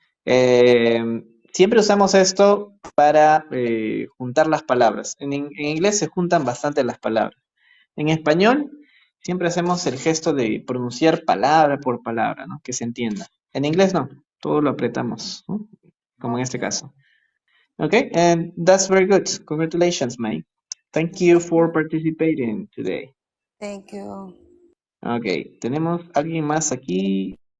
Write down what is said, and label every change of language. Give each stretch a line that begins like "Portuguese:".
Spanish: Siempre usamos esto para juntar las palabras. En inglés se juntan bastante las palabras. En español siempre hacemos el gesto de pronunciar palabra por palabra, ¿no? Que se entienda. En inglés no, todo lo apretamos, ¿no? Como en este caso.
English: Okay, and that's very good. Congratulations, May. Thank you for participating today. Thank you.
Spanish: Ok, tenemos alguien más aquí.